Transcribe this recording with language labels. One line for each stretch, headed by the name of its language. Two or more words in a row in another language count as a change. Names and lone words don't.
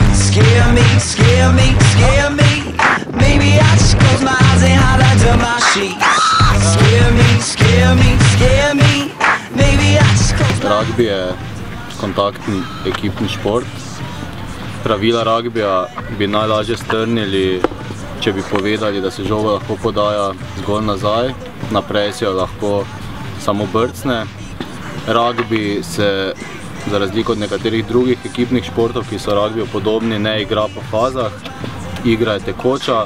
English: scare me, scare me, scare me. Maybe I just close my eyes and hide under my sheets. Scare me, scare me, scare me. Maybe I just close my eyes.
Slovenian: Rugby je kontaktni ekipni šport. Pravila rugbija bi najlažje strnili, če bi povedali, da se žoga lahko podaja zgolj nazaj, naprej se jo lahko samo brcne. Rugby se, za razliko od nekaterih drugih ekipnih športov, ki so rugbiju podobni, ne igra po fazah, igra je tekoča.